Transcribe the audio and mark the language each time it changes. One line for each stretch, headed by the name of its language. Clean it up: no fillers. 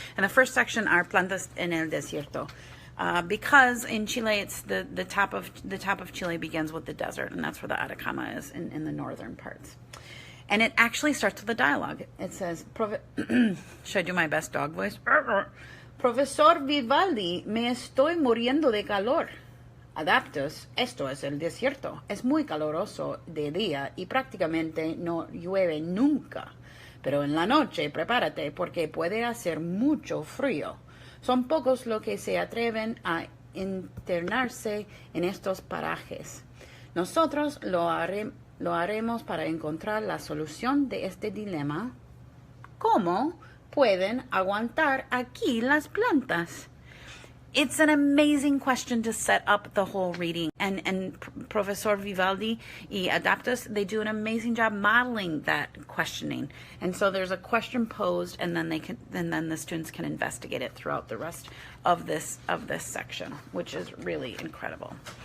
English: And the first section are
Spanish: plantas en el desierto.
English: Because in Chile, it's the top of Chile begins with the desert, and that's where the Atacama is in the northern parts. And it actually starts with a dialogue. It says, should I do my best dog voice?
Spanish: Profesor Vivaldi, me estoy muriendo de calor. Adaptus, esto es el desierto. Es muy caloroso de día y prácticamente no llueve nunca. Pero en la noche prepárate porque puede hacer mucho frío. Son pocos los que se atreven a internarse en estos parajes. Nosotros lo haremos para encontrar la solución de este dilema. ¿Cómo pueden aguantar aquí las plantas?
English: It's an amazing question to set up the whole reading. And Profesor Vivaldi y Adaptus, they do an amazing job modeling that questioning. And so there's a question posed, and then the students can investigate it throughout the rest of this section, which is really incredible.